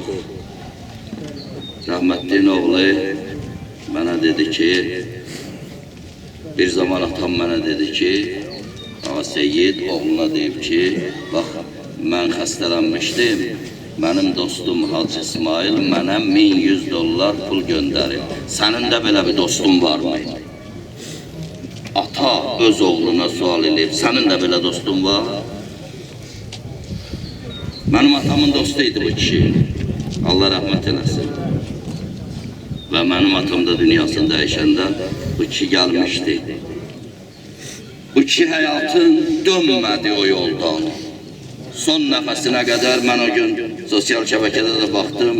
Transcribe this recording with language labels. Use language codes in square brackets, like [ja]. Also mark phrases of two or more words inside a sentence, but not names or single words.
[az] Rəhmətliyin oğlu mənə dedi ki, bir zaman atam mənə dedi ki, Ağa Seyyid oğluna deyib ki, bax, mən xəstələnmişdim, mənim dostum Hacı İsmail mənə $1100 pul göndərib. Sənin də belə bir dostun varmı? Ata öz oğluna sual edib, sənin də belə dostun var? [tr] Benim atamın dostuydu bu kişi. Allah rahmet eylesin. Ve benim atam da dünyasında yaşanda bu kişi gelmişti. Bu kişi hayatın dönmedi o yoldan. Son nefesine kadar ben o gün sosyal şebekede de baktım.